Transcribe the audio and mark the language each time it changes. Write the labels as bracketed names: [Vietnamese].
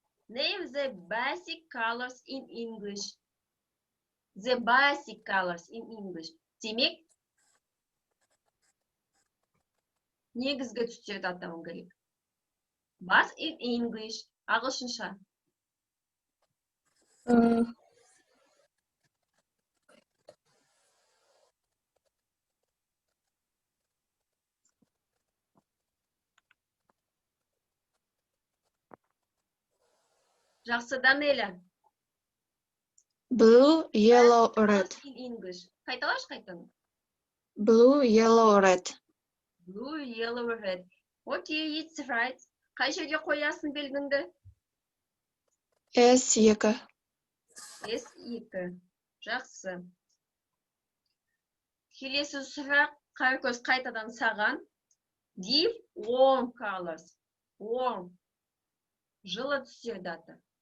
[English] Name the basic colors in English. The basic colors in English. [Kazakh] Демек, негізгі түстерді атауың керек. [English] Бас in English. [Kazakh] Ағылшынша. Жақсы, Данеля. [English] Blue, yellow, red. In English. [Kazakh] Қайталаш қайтын. [English] Blue, yellow, red. Blue, yellow, red. Окей, it's right. [Kazakh] Қай жерге қоясың белгіңді? S2. S2. Жақсы. Келесі сұрақ, Қаракөз қайтадан саған. [English] Give warm colors. Warm. [Kazakh] Жылы түстерді аты.